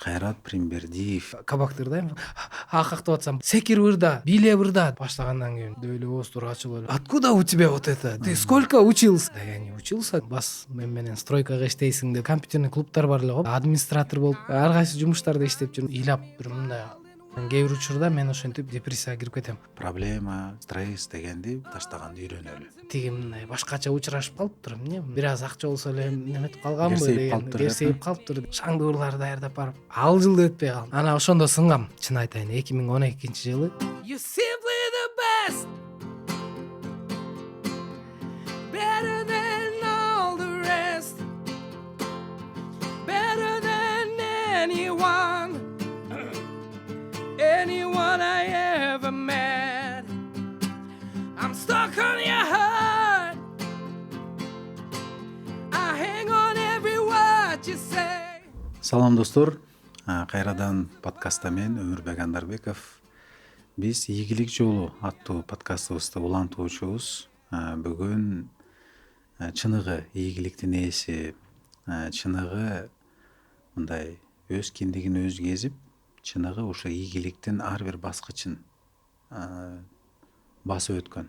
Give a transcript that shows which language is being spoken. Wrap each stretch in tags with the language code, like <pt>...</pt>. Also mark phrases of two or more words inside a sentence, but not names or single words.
<ky>Кайрат Примбердиев. Кабактырдайм. Акактап атсам, секир ырда, биле ырда баштагандан кийин дөйлө ооздор ачылып эле.</ky> <ru>Откуда у тебя вот это? Ты сколько учился? Да я не учился.</ru> <ky>Бас мен менен стройкага иштейсиң деп компьютерный клубтар бар эле го. Администратор болуп, ар кайсы жумуштарда иштеп жүрүм. Ыйлап бир мындай. Кээ бир учурда мен ошентип депрессияга кирип кетем. Проблема, стресс дегенди таштаганды үйрөнөлү. Тиги мындай башкача учурашып калыптыр. Эмне? Бир аз акча болсо эле неметип калганбы Керсейип деген. калыптыр, Керсейип калыптыр. Шаңдуурларды даярдап барып, ал жылда өтпөй калдым. Ана ошондо сынгам. Чын айтайын, 2012-жылы.</ky> <en>You simply the best. Better than all the rest. Better than anyone. Anyone I ever met. I'm stuck on your heart. I hang on every word you say.</en> <ky>Салам достор, кайрадан подкастта мен Өмүрбек Андарбеков. Биз ийгилик жолу аттуу подкастыбызды улантуучубуз. Бүгүн чыныгы ийгиликтин ээси, чыныгы мындай өз киндигин өзү кезип, чыныгы ошо ийгиликтин ар бир баскычын басып өткөн.</ky>